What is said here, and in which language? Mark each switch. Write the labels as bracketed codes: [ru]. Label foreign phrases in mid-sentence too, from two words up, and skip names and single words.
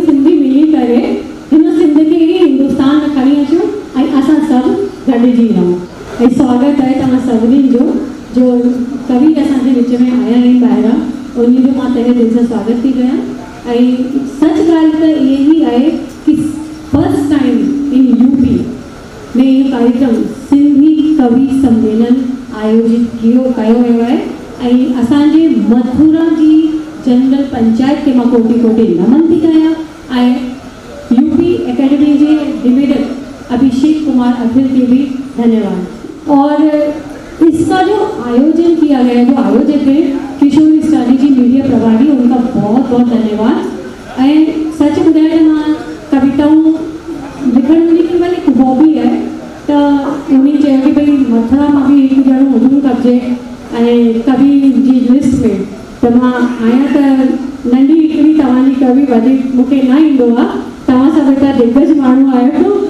[sd] सिंधी मिली करे हिन सिंध खे ई हिंदुस्तान में खणी अचूं ऐं असां सभु गॾिजी रहूं ऐं स्वागत आहे तव्हां सभिनीनि जो कवि असांजे विच में आया आहिनि ॿाहिरां उन जो मां तहे दिलि सां स्वागत थी कयां ऐं सच ॻाल्हि त इहा ई आहे कि [en] first time in UP [sd] में इहो कार्यक्रम सिंधी कवि सम्मेलन आयोजित कयो वियो आहे ऐं असांजे मथुरा जी जनरल पंचायत खे मां कोटि कोटि नमन थी कयां ऐं यूपी एकेडमी जे डिबेटर अभिषेक कुमार अखिल [hi] के भी धन्यवाद। और इसका जो आयोजन किया गया जो आयोजक है किशोर स्टारी जी मीडिया प्रभारी उनका बहुत बहुत धन्यवाद। [sd] ऐं सच ॿुधाइण त मां कविताऊं लिखण मुंहिंजी भले हिकु हॉबी आहे त उन्ही चयो कि भई मथुरा मां बि हिकु ॼणो हुजणु खपजे ऐं कवि जी लिस्ट में त त मां आहियां त नंढी हिकिड़ी तव्हांजी कवि वधीक मूंखे न ईंदो आहे, तव्हां सभु हितां दिग्गज माण्हू आहियो।